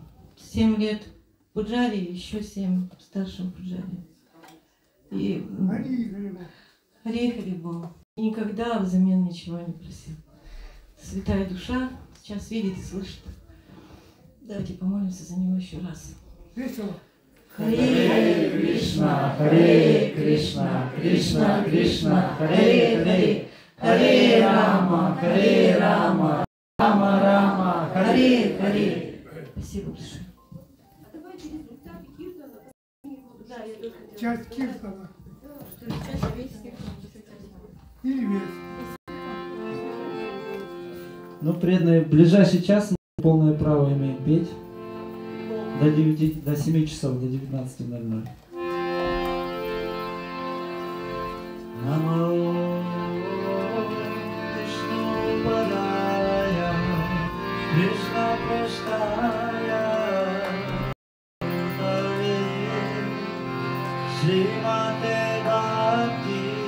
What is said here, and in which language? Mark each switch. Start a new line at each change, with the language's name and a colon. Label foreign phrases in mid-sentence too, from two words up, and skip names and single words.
Russian: 7 лет пуджари, еще 7 старшим пуджари. И Хари Харибол. И никогда взамен ничего не просил. Святая душа сейчас видит и слышит. Давайте помолимся за него еще раз.
Sanskrit: हरे कृष्ण हरे कृष्ण कृष्ण कृष्ण हरे हरे हरे राम राम राम हरे हरे.
Russian: Спасибо большое. Часть Киртана. Или весь. Ну, преданные, в ближайший час мы полное право имеем петь. До 9, до 7 часов, до 19:00.
Sanskrit: नमो विष्णु पादाय कृष्ण प्रेष्ठाय श्रीमते भक्ति